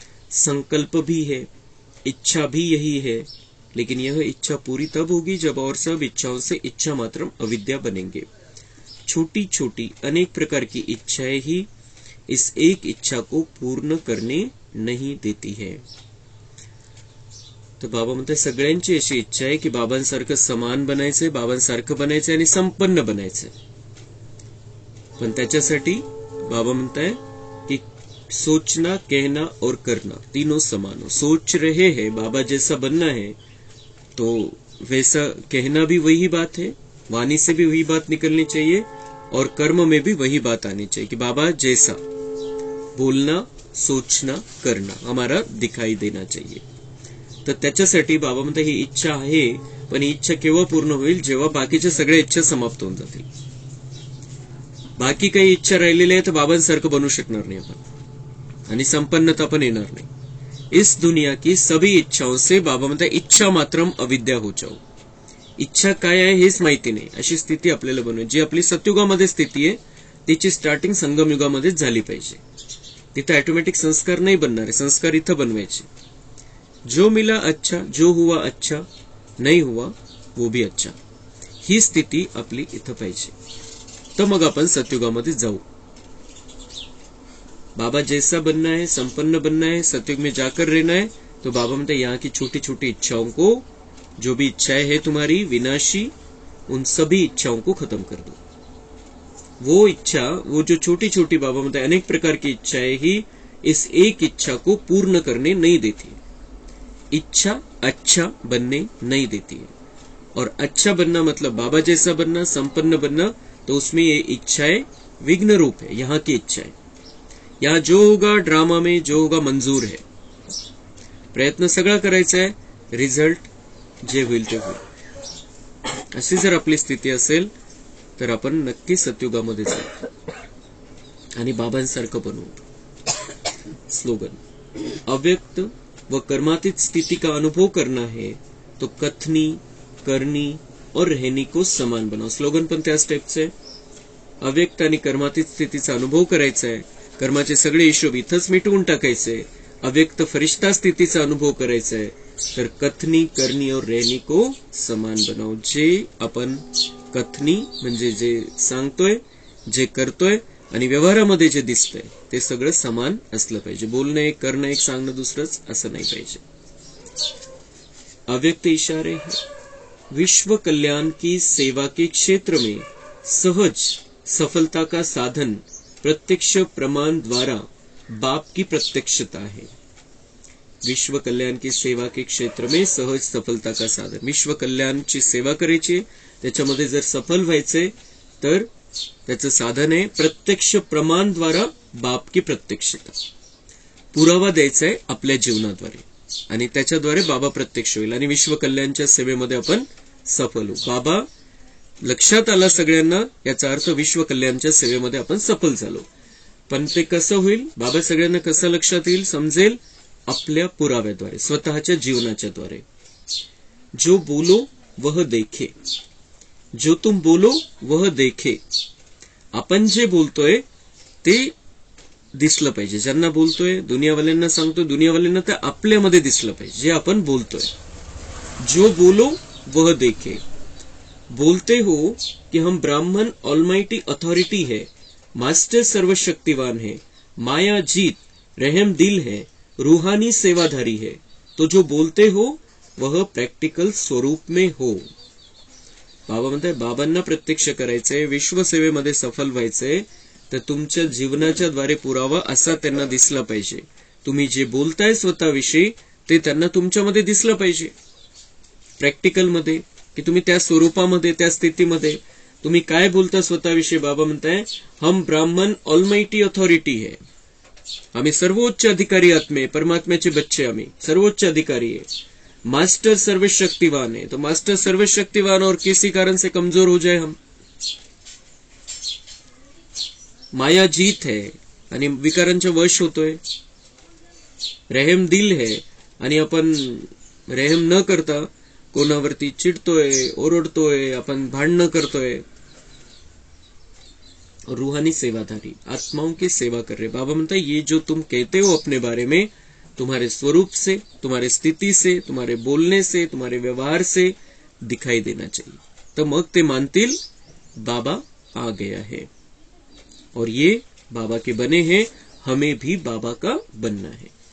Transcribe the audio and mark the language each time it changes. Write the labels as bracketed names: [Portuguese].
[Hindi] संकल्प भी है, इच्छा भी यही है, लेकिन यह इच्छा पूरी तब होगी जब और सब इच्छाओं से इच्छा मात्रम अविद्या बनेंगे। छोटी छोटी अनेक प्रकार की इच्छाएं ही इस एक इच्छा को पूर्ण करने नहीं देती है. [Marathi] तर बाबा म्हणते सगळ्यांची अशी इच्छा आहे की बाबांसारखं समान बनायचंय, बाबांसारखं बनायचंय आणि संपन्न बनायचंय. पण त्याच्यासाठी बाबा म्हणताय [Hindi] कि सोचना, कहना और करना तीनों समान हो. सोच रहे हैं बाबा जैसा बनना है तो वैसा कहना भी वही बात है, वाणी से भी वही बात निकलनी चाहिए और कर्म में भी वही बात आनी चाहिए कि बाबा जैसा बोलना, सोचना, करना हमारा दिखाई देना चाहिए. [Marathi] तर त्याच्यासाठी बाबा म्हणतात ही इच्छा आहे, पण ही इच्छा केव्हा पूर्ण होईल, जेव्हा बाकीच्या सगळ्या इच्छा समाप्त होऊन जातील. बाकी काही इच्छा राहिलेल्या आहे तर बाबांसारखं बनू शकणार नाही आपण आणि संपन्नता पण येणार नाही. [Hindi] इस दुनिया की सभी इच्छाओं से [Marathi] बाबा म्हणतात [Hindi] इच्छा मात्रम अविद्या हो जाओ. [Marathi] इच्छा काय आहे हेच माहिती नाही अशी स्थिती आपल्याला बनवायची. जी आपली सतयुगामध्ये स्थिती आहे तिची स्टार्टिंग संगमयुगामध्येच झाली पाहिजे. तिथे ऑटोमॅटिक संस्कार नाही बनणार आहे, संस्कार इथं बनवायचे. [Hindi] जो मिला अच्छा, जो हुआ अच्छा, नहीं हुआ वो भी अच्छा, [Marathi] ही स्थिती आपली इथं पाहिजे. तर मग आपण सतयुगामध्ये जाऊ. [Hindi] बाबा जैसा बनना है, संपन्न बनना है, सतयुग में जाकर रहना है, तो [Marathi] बाबा म्हणते [Hindi] यहाँ की छोटी छोटी इच्छाओं को, जो भी इच्छाएं है तुम्हारी विनाशी, उन सभी इच्छाओं को खत्म कर दो. वो इच्छा, वो जो छोटी छोटी [Marathi] बाबा म्हणते [Hindi] अनेक प्रकार की इच्छाएं ही इस एक इच्छा को पूर्ण करने नहीं देती. इच्छा अच्छा बनने नहीं देती है. और अच्छा बनना मतलब बाबा जैसा बनना, संपन्न बनना, तो उसमें ये इच्छाएं विघ्न रूप है. यहाँ की इच्छाएं, यहाँ जो होगा ड्रामा में जो होगा मंजूर है. [Marathi] प्रयत्न सगळा करायचा आहे, रिझल्ट जे होईल ते होईल. अशी जर आपली स्थिती असेल तर आपण नक्की सतयुगामध्ये जाऊ आणि बाबांसारखं बनवू. [Hindi] स्लोगन, अव्यक्त व कर्मातीत स्थिति का अनुभव करना है तो कथनी, करनी और रहनी को समान बनाओ. [Marathi] स्लोगन पण त्याच टाईपचं आहे. अव्यक्त आणि कर्मातीत स्थितीचा अनुभव करायचा आहे. कर्माचे सगळे हिशोब इथंच मिटवून टाकायचे. अव्यक्त फरिश्ता स्थितीचा अनुभव करायचा आहे. [Hindi] तर कथनी, करनी और रहनी को समान बनाओ. [Marathi] जे आपण कथनी म्हणजे जे सांगतोय, जे करतोय आणि व्यवहारामध्ये जे दिसतंय ते सगळं समान असलं पाहिजे. बोलणं एक, करणं एक, सांगणं दुसरंच असं नाही पाहिजे. [Hindi] अव्यक्त इशारे हैं. विश्व कल्याण की सेवा के क्षेत्र में सहज सफलता का साधन प्रत्यक्ष प्रमाण द्वारा बाप की प्रत्यक्षता है. विश्व कल्याण की सेवा के क्षेत्र में सहज सफलता का साधन, [Marathi] विश्व कल्याणची सेवा करायची, त्याच्यामध्ये जर सफल व्हायचे तर त्याचं साधन आहे [Hindi] प्रत्यक्ष प्रमाण द्वारा बाप की प्रत्यक्षता. [Marathi] पुरावा द्यायचा आहे आपल्या जीवनाद्वारे आणि त्याच्याद्वारे बाबा प्रत्यक्ष होईल आणि विश्व कल्याणच्या सेवेमध्ये आपण सफल होऊ. बाबा लक्षात आला सगळ्यांना, याचा अर्थ विश्व कल्याणच्या सेवेमध्ये आपण सफल झालो. पण ते कसं होईल, बाबा सगळ्यांना कसं लक्षात येईल, समजेल, आपल्या पुराव्याद्वारे, स्वतःच्या जीवनाच्या द्वारे. [Hindi] जो बोलो वह देखे, जो तुम बोलो वह देखे. [Marathi] आपण जे बोलतोय ते दिसलं पाहिजे. ज्यांना बोलतोय, दुनियावाल्यांना सांगतोय, दुनियावाल्यांना ते आपल्यामध्ये दिसलं पाहिजे जे आपण बोलतोय. [Hindi] जो बोलो वह देखे. बोलते हो कि हम ब्राह्मण ऑलमाइटी अथॉरिटी है, मास्टर सर्वशक्तिवान है, माया जीत, रहम दिल है, रूहानी सेवाधारी है. तो जो बोलते हो वह प्रॅक्टिकल स्वरूप में हो. [Marathi] बाबा म्हणताय बाबांना प्रत्यक्ष करायचंय, विश्वसेवेमध्ये सफल व्हायचंय, तर तुमच्या जीवनाच्या द्वारे पुरावा असा त्यांना दिसला पाहिजे. तुम्ही जे बोलताय स्वतःविषयी ते त्यांना तुमच्यामध्ये दिसलं पाहिजे प्रॅक्टिकल मध्ये, की तुम्ही त्या स्वरूपामध्ये, त्या स्थितीमध्ये तुम्ही काय बोलता स्वतःविषयी. बाबा म्हणताय [Hindi] हम ब्राह्मण ऑलमाइटी अथॉरिटी है, [Marathi] आम्ही सर्वोच्च अधिकारी आत्मे, परमात्म्याचे बच्चे, आम्ही सर्वोच्च अधिकारी है. [Hindi] मास्टर सर्वशक्तिवान है, तो मास्टर सर्वशक्तिवान और किसी कारण से कमजोर हो जाए हम. माया जीत है [Marathi] आणि विकारांच्या वश होतोय. [Hindi] रहम दिल है [Marathi] आणि आपण रहम न करता कोणावरती चिडतोय, ओरडतोय, आपण भांडणं करतोय. [Hindi] रूहानी सेवाधारी, आत्माओं की सेवा कर रहे. [Marathi] बाबा म्हणता [Hindi] ये जो तुम कहते हो अपने बारे में, तुम्हारे स्वरूप से, तुम्हारे स्थिति से, तुम्हारे बोलने से, तुम्हारे व्यवहार से दिखाई देना चाहिए. [Marathi] तो मग ते मानतील [Hindi] बाबा आ गया है और ये बाबा के बने हैं, हमें भी बाबा का बनना है.